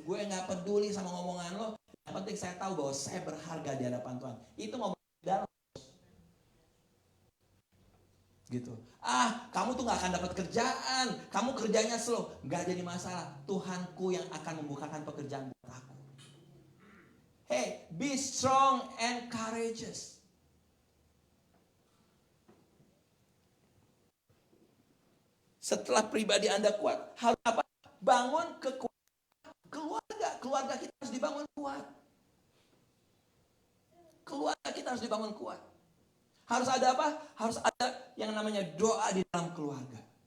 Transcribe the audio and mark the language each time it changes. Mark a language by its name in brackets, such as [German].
[Indonesian] Gue gak peduli sama ngomongan lo. Yang penting saya tahu bahwa saya berharga di hadapan Tuhan. Itu ngomong di dalam. Gitu. Kamu tuh gak akan dapat kerjaan, kamu kerjanya slow. Gak jadi masalah. Tuhanku yang akan membukakan pekerjaan buat aku. [English] Hey, be strong and courageous. [Indonesian] Setelah pribadi Anda kuat, harus apa? Bangun kekuatan keluarga. Keluarga kita harus dibangun kuat. Keluarga kita harus dibangun kuat. Harus ada apa? Harus ada yang namanya doa di dalam keluarga.